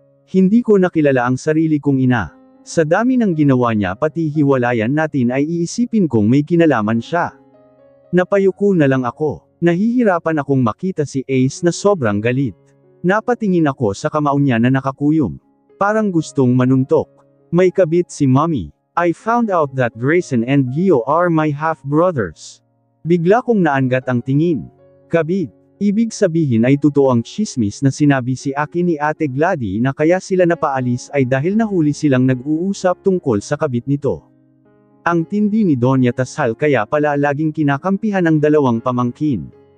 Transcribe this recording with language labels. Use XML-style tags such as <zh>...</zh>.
<tl>Hindi ko nakilala ang sarili kong ina. Sa dami ng ginawa niya pati hiwalayan natin ay iisipin kong may kinalaman siya. Napayuko na lang ako. Nahihirapan akong makita si Ace na sobrang galit. Napatingin ako sa kamao niya na nakakuyom. Parang gustong manuntok. May kabit si Mommy.</tl> <en>I found out that Grayson and Gio are my half-brothers.</en> <tl>Bigla kong naangat ang tingin. Kabit. Ibig sabihin ay totoo ang chismis na sinabi si akin ni Ate Gladys na kaya sila napaalis ay dahil nahuli silang nag-uusap tungkol sa kabit nito. Ang tindi ni Doña Tasal kaya pala laging kinakampihan ang dalawang pamangkin.</tl>